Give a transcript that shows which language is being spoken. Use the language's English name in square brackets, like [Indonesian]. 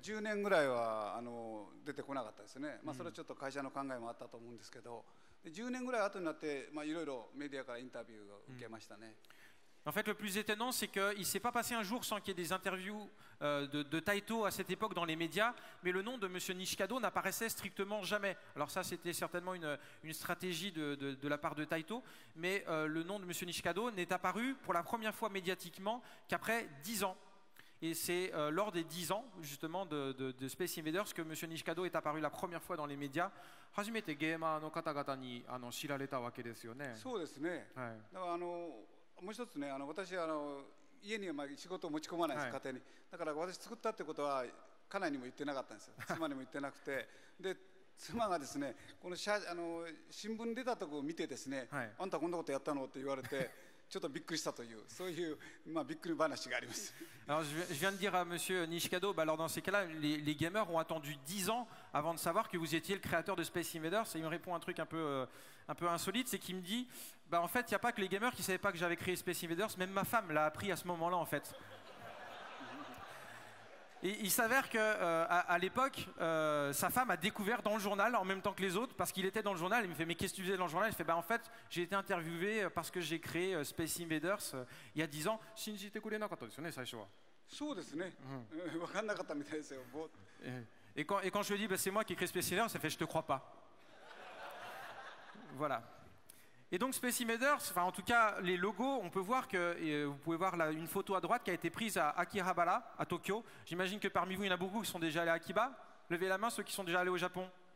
[Japanese] 10年ぐらいは出てこなかったですね。それはちょっと会社の考えもあったと思うんですけど、10年ぐらい後になっていろいろメディアからインタビューを受けましたね。 [French] En fait, le plus étonnant, c'est qu'il ne s'est pas passé un jour sans qu'il y ait des interviews de Taito à cette époque dans les médias, mais le nom de M. Nishikado n'apparaissait strictement jamais. Alors ça, c'était certainement une stratégie de la part de Taito, mais le nom de M. Nishikado n'est apparu pour la première fois médiatiquement qu'après 10 ans. Et c'est lors des 10 ans, justement, de Space Invaders que M. Nishikado est apparu la première fois dans les médias. [Japanese] 初めてゲーマーの方々に知られたわけですよね。そうですね。だからもう一つね、私家には仕事を持ち込まないです、家庭に。だから私作ったってことは家内にも言ってなかったんですよ。妻にも言ってなくて、で妻がですね、この新聞に出たところを見てですね、あんたこんなことやったのって言われて、ちょっとびっくりしたという、そういうびっくり話があります。 [French] Alors je viens de dire à Monsieur Nishikado, alors dans ces cas-là, les gamers ont attendu 10 ans avant de savoir que vous étiez le créateur de Space Invaders. Et il me répond un truc un peu insolite, c'est qu'il me dit, en fait, il n'y a pas que les gamers qui ne savaient pas que j'avais créé Space Invaders, même ma femme l'a appris à ce moment-là, en fait. Et il s'avère qu'à l'époque, sa femme a découvert dans le journal en même temps que les autres, parce qu'il était dans le journal. Il me fait mais qu'est-ce que tu faisais dans le journal? Il fait bah en fait j'ai été interviewé parce que j'ai créé Space Invaders il y a 10 ans. [Japanese] Shinjite kurenakatta desu ne, saisho wa. そうですね、分かんなかったみたいですよ。 [French] Et quand je lui dis bah, c'est moi qui ai créé Space Invaders, ça fait je te crois pas. Voilà. Et donc Space Invaders, enfin en tout cas les logos, on peut voir que vous pouvez voir là, une photo à droite qui a été prise à Akihabara, à Tokyo. J'imagine que parmi vous il y en a beaucoup qui sont déjà allés à Akiba. Levez la main ceux qui sont déjà allés au Japon.